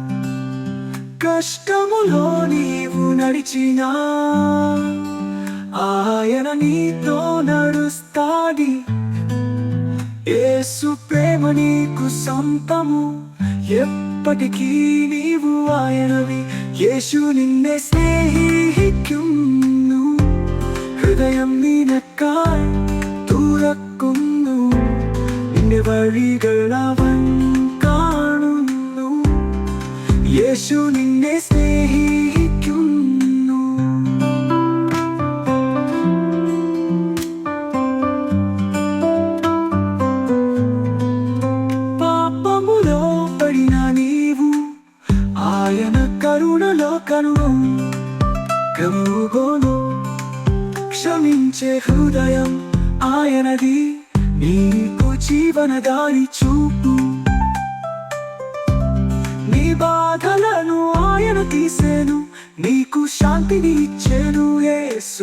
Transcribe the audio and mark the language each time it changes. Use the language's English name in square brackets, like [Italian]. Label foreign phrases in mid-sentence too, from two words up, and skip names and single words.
[Telugu] కష్టములో నీవు నడిచినా ఆయన నీతో నడుస్తాడి యేసు ప్రేమ నీకు సొంతము ఎప్పటికీ నీవు ఆయనవి [Malayalam] യേശു നിന്നെ സ്നേഹിക്കുന്നു ഹൃദയം നിനക്കായി തുറക്കുന്നു നിന്റെ വഴികൾ അവൻ കാണുന്നു യേശു നിന്നെ സ്നേഹിക്കുന്നു [Telugu] പാപമുలో పడిన నీవు ఆయన కరుణలో కనుగొను క్షమించే హృదయం ఆయనది నీకు జీవనదారి చూపు నీ బాధలను ఆయన తీసేను నీకు శాంతిని ఇచ్చేను యేసు